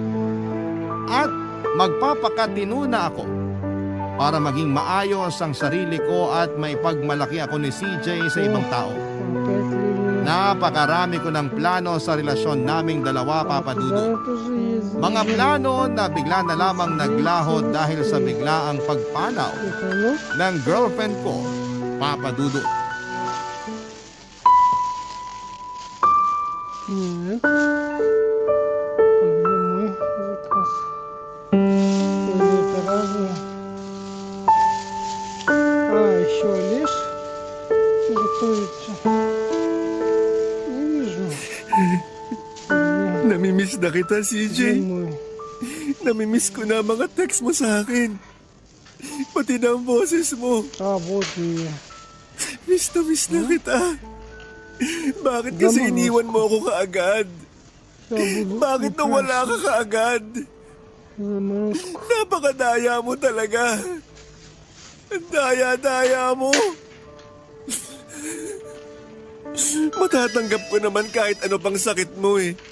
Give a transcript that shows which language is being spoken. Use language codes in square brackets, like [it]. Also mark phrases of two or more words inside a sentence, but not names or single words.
[tl] At magpapakatino na ako para maging maayos ang sarili ko at maipagmalaki ako ni CJ sa ibang tao. Napakarami ko ng plano sa relasyon naming dalawa, Papa Dudut. Mga plano na bigla na lamang naglaho dahil sa biglaang pagpanaw ng girlfriend ko, Papa Dudut. [ru] Еще лишь готовится. Не вижу. [tl] Namimiss na kita, CJ. Namimiss ko na mga text mo sa akin. Pati na ang boses mo. [ru] Вот и я. [tl] Miss na kita. Bakit kasi iniwan mo ako kaagad? Bakit nawala ka kaagad? Napakadaya mo talaga. Ang daya-daya mo. Matatanggap ko naman kahit ano pang sakit mo eh.